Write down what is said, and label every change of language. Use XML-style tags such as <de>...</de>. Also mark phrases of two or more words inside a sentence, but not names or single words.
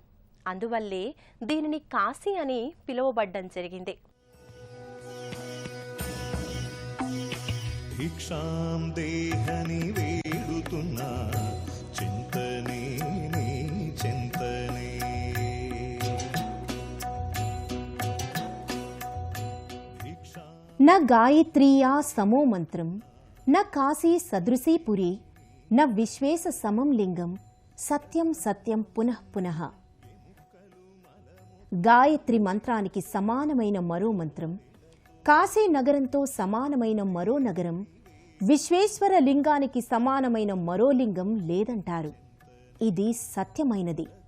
<te>అందువల్లే దీనిని కాశీ అని పిలువబడ్డం జరిగింది. భిక్షాం దేహని వేడుతున్నా చింతనే చింతనే.</te> <sa>न गायत्र्या समो मंत्रम न काशी सदृशी पुरी न विश्वेश समम लिंगम సత్యం సత్యం పునః పునః.</sa> <te>గాయత్రి మంత్రానికి సమానమైన మరో మంత్రం, కాశీ నగరంతో సమానమైన మరో నగరం, విశ్వేశ్వర లింగానికి సమానమైన మరో లింగం లేదంటారు. ఇది సత్యమైనది.</te>